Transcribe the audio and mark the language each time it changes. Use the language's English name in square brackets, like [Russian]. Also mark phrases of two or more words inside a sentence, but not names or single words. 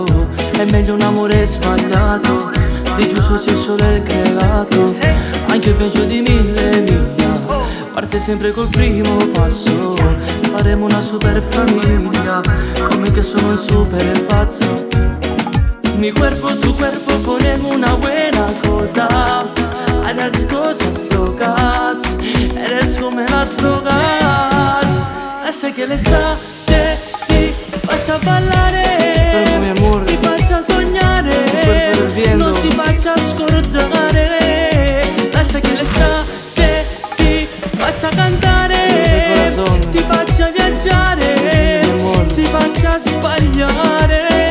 [Italian] È meglio un amore sbagliato, di giusto c'è solo il creato. Anche peggio di 1000 miglia, parte sempre col primo passo. Faremo una super famiglia, come che sono un super pazzo. [Spanish] Mi cuerpo, tu cuerpo, ponemos una buena cosa. A las cosas locas, eres come las drogas. [Italian] Lascia che l'estate ti faccia ballare, ti faccia sognare, non ti faccia scordare. Lascia che l'estate ti faccia cantare, ti faccia viaggiare, ti faccia sbagliare.